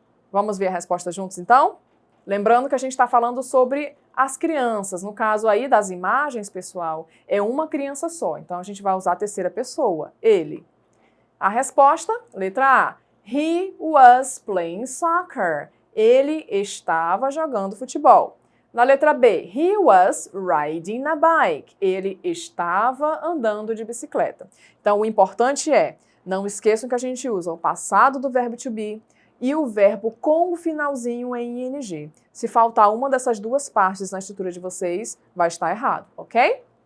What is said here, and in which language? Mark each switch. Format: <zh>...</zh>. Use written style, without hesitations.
<pt>Vamos ver a resposta juntos, então? Lembrando que a gente está falando sobre as crianças. No caso aí das imagens, pessoal, é uma criança só. Então, a gente vai usar a terceira pessoa, ele. A resposta, letra A.</pt> <en>He was playing soccer.</en> <pt>Ele estava jogando futebol. Na letra B,</pt> <en>he was riding a bike.</en> <pt>Ele estava andando de bicicleta. Então, o importante é, não esqueçam que a gente usa o passado do verbo to be e o verbo com o finalzinho em ing. Se faltar uma dessas duas partes na estrutura de vocês, vai estar errado, ok?</pt>